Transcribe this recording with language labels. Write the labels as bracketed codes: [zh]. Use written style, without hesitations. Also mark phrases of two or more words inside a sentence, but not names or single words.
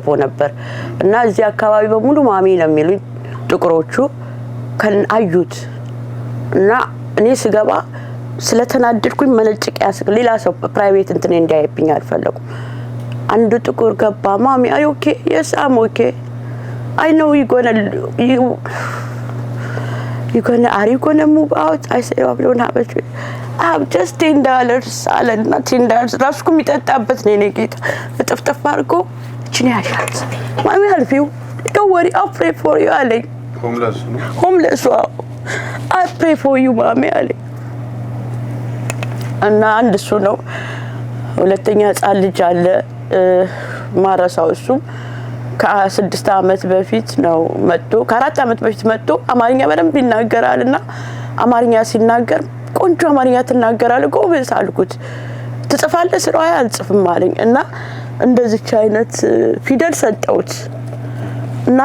[am] ነበር እና እዚህ አካባቢ በሙሉ ማሚ ነው የሚሉኝ ጥቁሮቹ አዩት እና እኔ ስገባ ስለተናደድኩኝ መነጭቂያ ሌላ ሰው ፕራይቬት እንትን እንዲያይብኝ አልፈለኩም። አንዱ ጥቁር ገባ። ማሚ አይ ኦኬ [en] yes I'm okay I know you're gonna move out. I said I don't have it. I have just $10 [am] አለና $10 ራስኩ የሚጠጣበት ነው ጌታ በጥፍጥፍ አድርጎ እቺን ያሻት ማሚ [en] help you don't worry I'll pray for you [am] አለኝ። ሆምለስ [en] I pray for you [am] ማሚ አለኝ እና አንድ እሱ ነው። ሁለተኛ ህፃን ልጅ አለ ማረሳው እሱ ከ6 አመት በፊት ነው መጥቶ ከ4 አመት በፊት መጥቶ አማርኛ በደንብ ይናገራልና አማርኛ ሲናገር ቆንጆ አማርኛ ትናገራለህ ጎበዝ አልኩት። ትጽፋለህ ስለው አልጽፍም አለኝ እና እንደዚህ አይነት ፊደል ሰጠውት እና